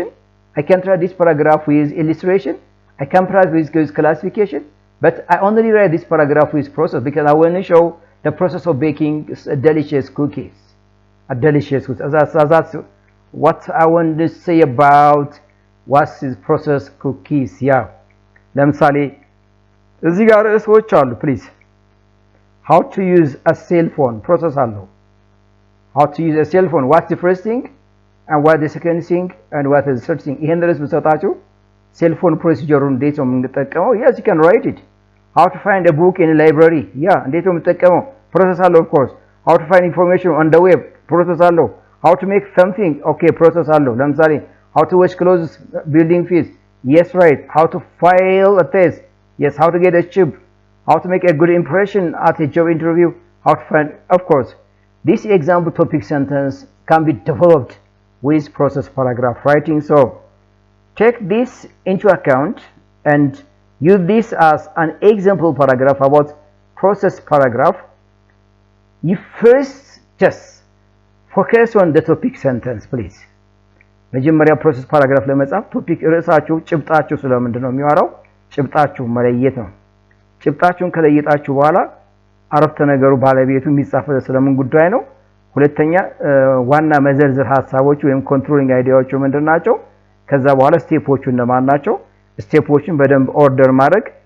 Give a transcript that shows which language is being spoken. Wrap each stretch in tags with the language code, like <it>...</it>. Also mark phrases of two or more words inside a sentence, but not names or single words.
<en>I can't write this paragraph with illustration. I can't write with classification. But I only write this paragraph with process because I want to show the process of baking delicious cookies. Delicious cookies. That's what I want to say about what is processed cookies. Yeah.</en> <am>ለምሳሌ እዚህ ጋር ርዕሶች አሉ ፕሊዝ</am> <en>how to use a cell phone process አለው how to use a cell phone what's the first thing and what the second thing and what is the third thing</en> <am>ይሄን ርዕስ ብሰጣችሁ</am> <en>cell phone procedure</en> <am>እንዴት ነው የምንጠቀመው</am> <en>yes you can write it how to find a book in a library yeah</en> <am>እንዴት ነው የምንጠቀመው</am> <en>process አለው of course how to find information on the web process አለው how to make something okay process አለው ለምሳሌ how to wash clothes building fees yes right how to file a test yes how to get a job how to make a good impression at a job interview how to find of course this example topic sentence can be developed with process paragraph writing so take this into account and use this as an example paragraph about process paragraph you first just focus on the topic sentence please</en> <am>መጀመሪያ</am> <en>process paragraph</en> <am>ለመጻፍ ቶፒክ ርዕሳችሁ ጭብጣችሁ ስለምንድነው የሚያወራው ጭብጣችሁ መለየት ነው ጭብጣችሁን ከለየጣችሁ በኋላ አረፍተ ነገሩ ባለቤቱ የሚጻፈው ስለምን ጉዳይ ነው ሁለተኛ ዋና መዘርዝር ሐሳቦች ወይም ኮንትሮሊንግ አይዲያዎቹ ምንድናቸው ከዛ በኋላ ስቴፖቹ እንደማን ናቸው ስቴፖቹን በደንብ ኦርደር ማድረግ</am>